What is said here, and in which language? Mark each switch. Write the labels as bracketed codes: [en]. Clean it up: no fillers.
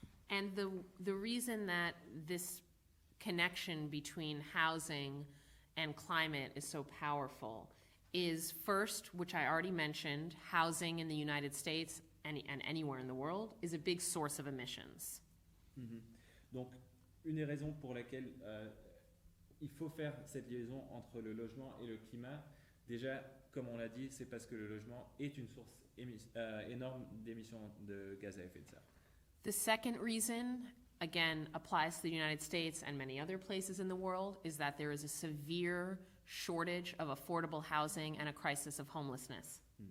[en] And the reason that this connection between housing and climate is so powerful is first, which I already mentioned, housing in the United States and anywhere in the world is a big source of emissions. [fr] Donc, une des raisons pour laquelle il faut faire cette liaison entre le logement et le climat, déjà, comme on l'a dit, c'est parce que le logement est une source énorme d'émissions de gaz à effet de serre. [en] The second reason, again, applies to the United States and many other places in the world, is that there is a severe shortage of affordable housing and a crisis of homelessness.